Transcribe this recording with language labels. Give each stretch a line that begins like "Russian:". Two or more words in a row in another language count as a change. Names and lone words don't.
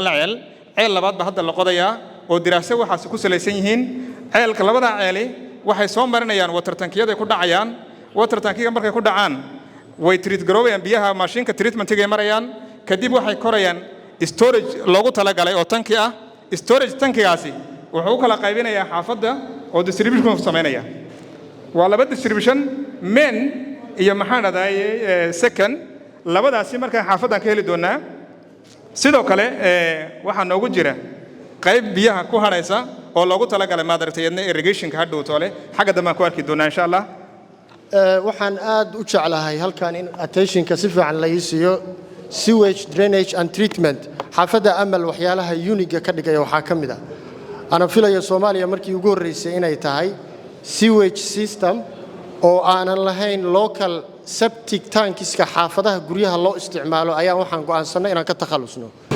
Somali: hal ceel labaad ba hadda la qodayaa oo diraasad waxaas ku salaysan yihiin ceelka labada ceeli waxay soo marinayaan
English: water tankiyada
Somali: ku dhacayaan
English: water tankiga
Somali: markay ku dhacaan way treat garoobayaan biyaha mashiinka treatment-ga marayaan kadib waxay korayaan storage loogu talagalay oo tanki ah
English: storage tankigaasi
Somali: wuxuu u kala qaybinayaa xaafadda oo distribution sameynaya waa laba
English: distribution main
Somali: iyo maxaan dhahday second labadaasi markaa xaafaddan ka heli doonaa sidoo kale waxaa noogu jira qayb biyaha ku haraysa oo loogu talagalay maad aragtay yadna irrigation-ka hadhow toole xagga dambe aan ku arki doonaa
Arabic: إن شاء الله
Somali: waxaan aad u jeclahay halkan in attention-ka si fiican la ii siiyo
English: sewage drainage and treatment
Somali: xaafadda amal waxyaalaha uniga ka dhigaya waxaa ka mid ah ana filayo Soomaaliya markii ugu horeysay inay tahay
English: sewage system
Somali: oo aanan lahayn
English: local septic tankiska
Somali: xaafadaha guryaha loo isticmaalo ayaa waxaan go'aansanay inaan ka takhalusno